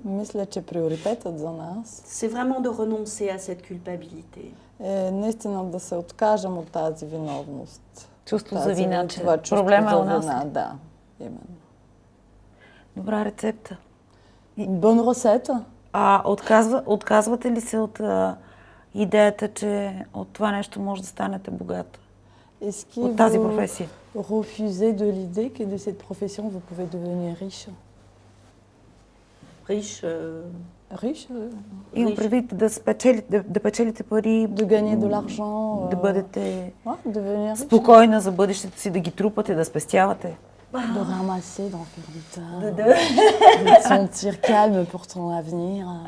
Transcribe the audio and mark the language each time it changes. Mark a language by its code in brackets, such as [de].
[bg] мисля, че приоритетът за нас [fr] c'est vraiment de renoncer à cette culpabilité. [bg] е наистина да се откажем от тази виновност. Чувство за вина, че това чувство проблема е за у нас. вина, да, именно. Добра рецепта. [fr] Бон рецепта. [bg] Отказвате ли се от идеята, че от това нещо може да станете богата? От тази професия? [fr] Refusez de l'idée que de cette profession vous pouvez devenir riche. Riche. Riche. [bg] Имам предвид да печелите пари, [fr] de gagner de l'argent, [bg] да бъдете спокойна за бъдещето си, да ги трупате, да спестявате. [fr] De ramasser, d'en faire du tas, de se sentir calme pour ton avenir.